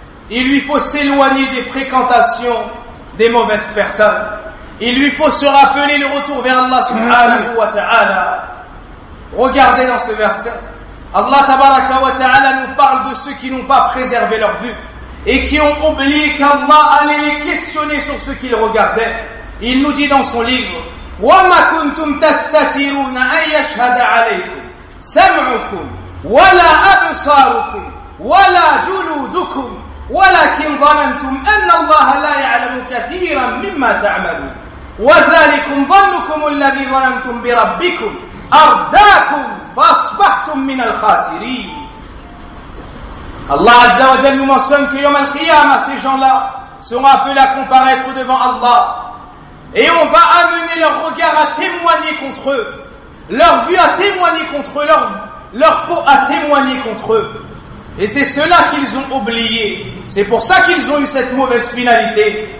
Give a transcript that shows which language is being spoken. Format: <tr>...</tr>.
<fr>Il lui faut s'éloigner des fréquentations des mauvaises personnes. Il lui faut se rappeler le retour vers Allah subhanahu wa ta'ala. Regardez dans ce verset. Allah tabaraka wa ta'ala nous parle de ceux qui n'ont pas préservé leur vue et qui ont oublié qu'Allah allait les questionner sur ce qu'ils regardaient. Il nous dit dans son livre,</fr> <ar>وَمَا كُنْتُمْ تَسْتَتِرُونَ أَنْ يَشْهَدَ عَلَيْكُمْ سَمْعُكُمْ وَلَا أَبْصَارُكُمْ وَلَا جُلُودُكُمْ وَلَكِنْ ظَنَنْتُمْ أَنَّ اللَّهَ لَا يَعْلَمُ كَثِيرًا مِمَّا تَعْمَلُونَ وَذَلِكُمْ ظَنُّكُمُ الَّذِي ظَنَنْتُمْ بِرَبِّكُمْ أَرْدَاكُمْ فَأَصْبَحْتُمْ مِنَ الْخَاسِرِينَ.</ar> <fr>الله عز وجل nous mentionne que يوم القيامة ces gens-là seront appelés à comparaître devant Allah. Et on va amener leur regard à témoigner contre eux, leur vue à témoigner contre eux, leur peau à témoigner contre eux. Et c'est cela qu'ils ont oublié. C'est pour ça qu'ils ont eu cette mauvaise finalité.</fr>